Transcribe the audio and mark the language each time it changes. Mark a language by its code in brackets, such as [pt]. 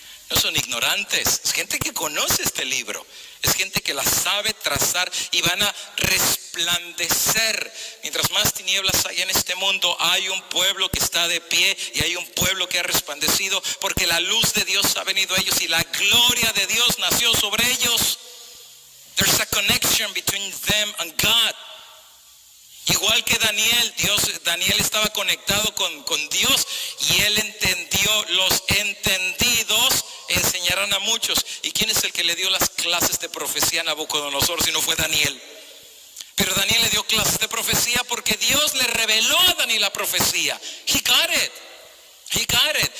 [es] No son ignorantes, es gente que conoce este libro, es gente que la sabe trazar y van a resplandecer. Mientras más tinieblas hay en este mundo, hay un pueblo que está de pie y hay un pueblo que ha resplandecido porque la luz de Dios ha venido a ellos y la gloria de Dios nació sobre ellos. [en] There's a connection between them and God. [es] Igual que Daniel estaba conectado con Dios y él entendió. Los entendidos enseñarán a muchos. ¿Y quién es el que le dio las clases de profecía a Nabucodonosor si no fue Daniel? Pero Daniel le dio clases de profecía porque Dios le reveló a Daniel la profecía. [en] He got it. He got it.